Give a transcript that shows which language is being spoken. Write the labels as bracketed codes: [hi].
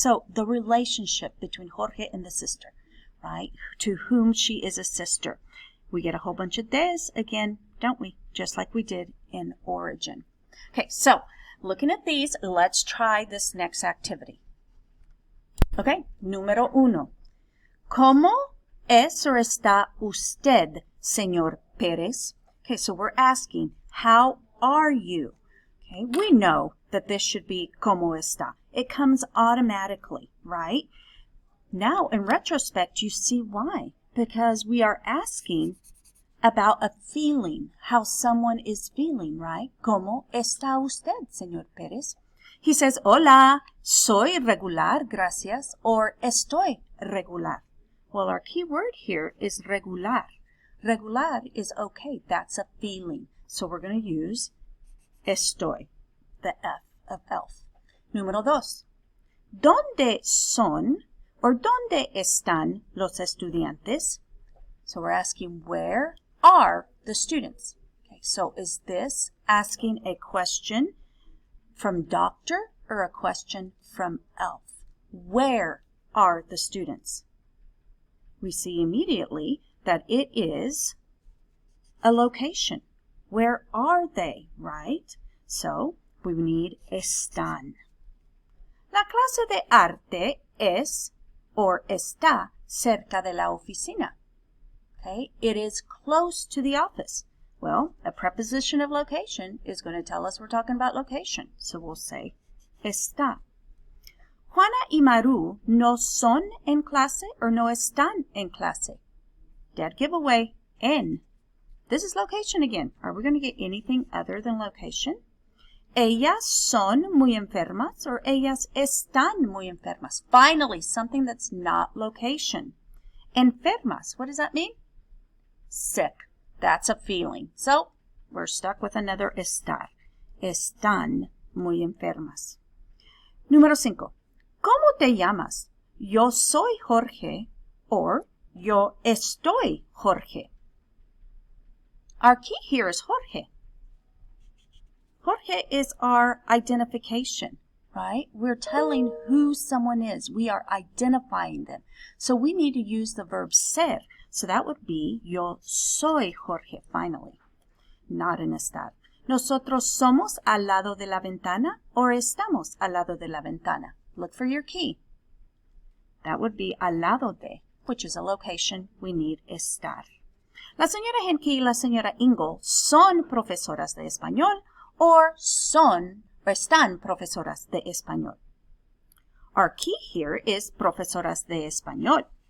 [en] So the relationship between Jorge and the sister, right? To whom she is a sister. We get a whole bunch of des again, don't we? Just like we did in origin. Okay, so looking at these, let's try this next activity. [es] Okay, número 1. ¿Cómo es o está usted, señor Pérez? [en] Okay, so we're asking, how are you? Okay, we know that this should be [es] ¿cómo está? [en] It comes automatically, right? Now, in retrospect, you see why. Because we are asking about a feeling, how someone is feeling, right? [es] ¿Cómo está usted, señor Pérez? [en] He says, [es] hola, soy regular, gracias, or estoy regular. [en] Well, our key word here is regular. Regular is okay. That's a feeling. So we're going to use estoy, the F of elf. [es] Número 2. ¿Dónde son or dónde están los estudiantes? [en] So we're asking, where are the students? Okay, so is this asking a question from doctor or a question from elf? Where are the students? We see immediately that it is a location. Where are they, right? So we need están. [es] La clase de arte es or está cerca de la oficina. [en] Okay, it is close to the office. Well, a preposition of location is going to tell us we're talking about location. So we'll say está. [es] Juana y Maru no son en clase or no están en clase. [en] Dead giveaway, en. This is location again. Are we going to get anything other than location? [es] Ellas son muy enfermas or ellas están muy enfermas. [en] Finally, something that's not location. Enfermas, what does that mean? Sick. That's a feeling. So, we're stuck with another estar. [es] Están muy enfermas. Número 5. ¿Cómo te llamas? Yo soy Jorge or yo estoy Jorge. [en] Our key here is Jorge. Jorge is our identification, right? We're telling who someone is. We are identifying them. So we need to use the verb ser. So that would be [es] yo soy Jorge, [en] finally. Not an estar. [es] ¿Nosotros somos al lado de la ventana or estamos al lado de la ventana? [en] Look for your key. That would be [es] al lado de, [en] which is a location. We need estar. [es] La señora Henke y la señora Ingle son profesoras de español or están profesoras de español. [en] Our key here is [es] profesoras de español.